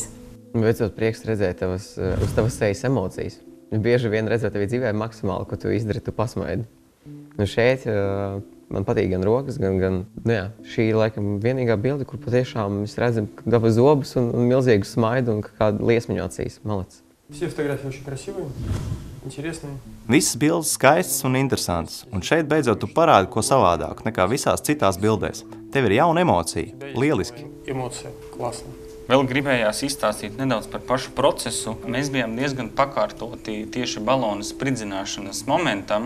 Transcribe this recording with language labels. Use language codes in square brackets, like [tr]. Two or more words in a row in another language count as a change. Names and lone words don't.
[lv] Beidzot prieks redzēt uz tavas sejas emocijas. Bieži vien redzot tevi dzīvē maksimāli, ko tu izdari, tu pasmaidi. Šeit man patīk gan rokas, gan šī ir laikam vienīgā bilde, kur patiešām mēs redzam dabas zobus un milzīgu smaidu un kādu liesmiņu acīs. Malacis. [ru] Все фотографии очень красивые, интересные. [lv] Visas bildes skaistas un interesantas, un šeit beidzot tu parādi ko savādāk nekā visās citās bildēs. Tev ir jauna emocija. Lieliski. Emocija. Классно. Vēl gribējās izstāstīt nedaudz par pašu procesu. Mēs bijām diezgan pakārtoti tieši balona spridzināšanas momentam.